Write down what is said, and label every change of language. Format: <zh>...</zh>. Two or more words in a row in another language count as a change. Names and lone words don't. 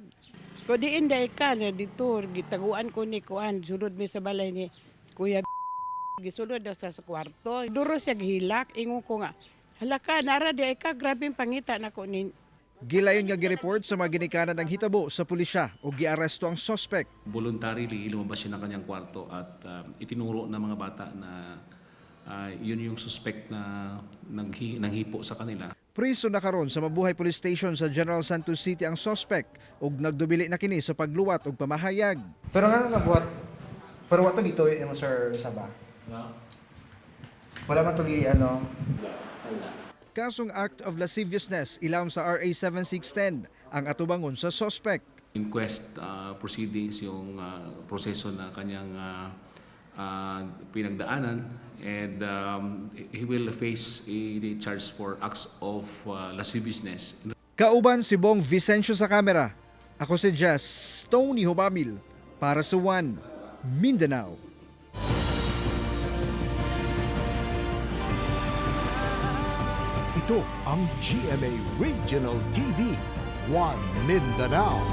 <ceb>Ko diin day ka na dito gitaguan ko ni kuan sulod mi sa balay ni Kuya gisulod daw sa kwarto. Duro siya gihilak, ingon ko nga, halaka, nara di ka, grabing pangita na ko ni. Gilayon nga gireport sa mga ginikanan ng hitabo sa pulisya o giaresto ang suspect.</ceb> <tl>Voluntarily lumabas siya ng kanyang kwarto at itinuro ng mga bata na yun yung suspect na nanghipo sa kanila.</tl> <ceb>Priso na karon sa Mabuhay Police Station sa General Santos City ang suspect ug nagdubili na kini sa pagluwat ug pamahayag.</ceb> <tl>Pero nga nabuhat, pero wato dito yung Sir Saba? Wala man ito</tl> <ceb>Kasong</ceb> <en>act of lasciviousness</en> <ceb>ilawom sa RA 7610 ang atubangon sa suspect.</ceb> <en>Inquest proceedings</en> <tl>yung proseso na kanyang pinagdaanan</tl> <en>and he will face a charge for acts of lasciviousness.</en> <ceb>Kauban si Bong Vicencio sa kamera. Ako si Jess Tony Humamil para sa One Mindanao.</ceb> <tl>Ito ang GMA Regional TV 1 Mindanao.</tl>